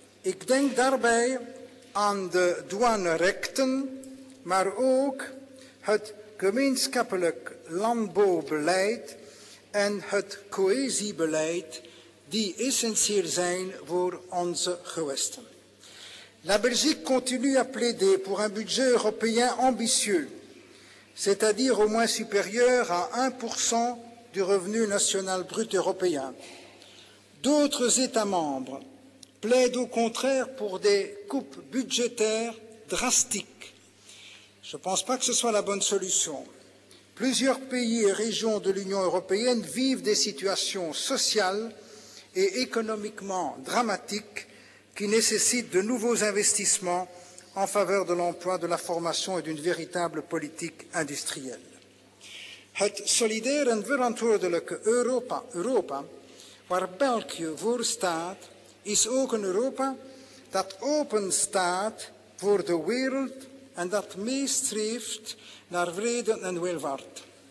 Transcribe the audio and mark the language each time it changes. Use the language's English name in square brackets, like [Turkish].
[Dutch] Ik denk daarbij aan de douanerechten, maar ook het gemeenschappelijk landbouwbeleid en het cohesiebeleid die essentieel zijn voor onze gewesten. [French] La Belgique continue à plaider pour un budget européen ambitieux, c'est-à-dire au moins supérieur à 1% du revenu national brut européen. D'autres États membres plaident au contraire pour des coupes budgétaires drastiques. Je ne pense pas que ce soit la bonne solution. Plusieurs pays et régions de l'Union européenne vivent des situations sociales et économiquement dramatiques qui nécessitent de nouveaux investissements en faveur de l'emploi, de la formation et d'une véritable politique industrielle. [Dutch] Het solidair en verantwoordelijke Europa, waar België voor staat, is ook een Europa dat open staat voor de wereld en dat meestreeft naar vrede en welvaart.